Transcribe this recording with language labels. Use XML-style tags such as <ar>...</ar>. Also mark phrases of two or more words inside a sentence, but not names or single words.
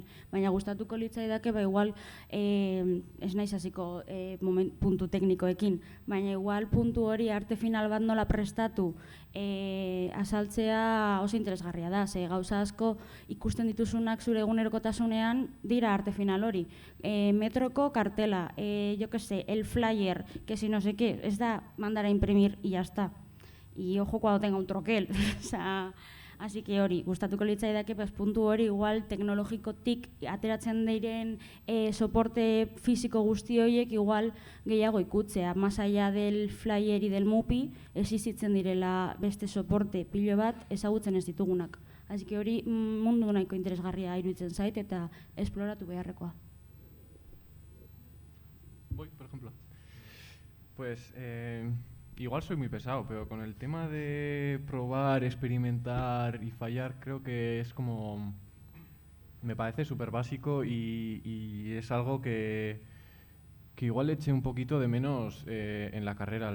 <eu>Baina gustatuko litzaidake, igual ez naiz hasiko puntu teknikoekin, baina igual puntu hori arte final bat nola prestatu azaltzea oso interesgarria da, ze gauza asko ikusten dituzunak zure egunerokotasunean dira arte final hori. Metroko kartela,</eu> <es>yo que sé, el flyer, que si no sé qué,</es> <eu>ez da</eu> <es>mandar a imprimir y ya está. Y ojo cuando tenga un troquel, osea, así que</es> <eu>hori, gustatuko litzaidake puntu hori igual teknologikotik ateratzen diren soporte fisiko guzti horiek igual gehiago ikutzea.</eu> <es>Más allá del flyer y del mupi,</es> <eu>existitzen direla beste soporte pilo bat ezagutzen ez ditugunak.</eu> <es>Así que</es> <eu>hori mundu nahiko interesgarria iruditzen zait eta esploratu beharrekoa.</eu> <es>Voy, por ejemplo. Pues igual soy muy pesado, pero con el tema de probar, experimentar y fallar, creo que es como... Me parece súper básico y es algo que igual eché un poquito de menos en la carrera.</es>